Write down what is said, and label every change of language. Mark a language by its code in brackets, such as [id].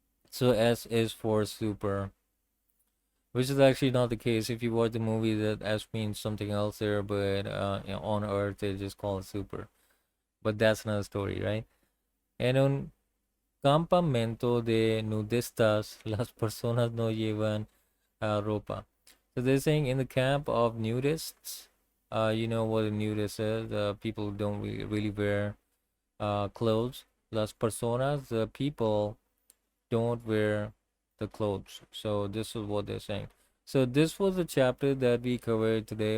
[en] So S is for super, which is actually not the case. If you watch the movie, that S means something else there, but on Earth they just call it super. But that's another story, right? [es] En un campamento de nudistas, las personas no llevan ropa. [en] So they're saying in the camp of nudists, you know what a nudist is. People don't really wear clothes. [es] Las personas, [en] the people don't wear the clothes. So this is what they're saying. So this was the chapter that we covered today.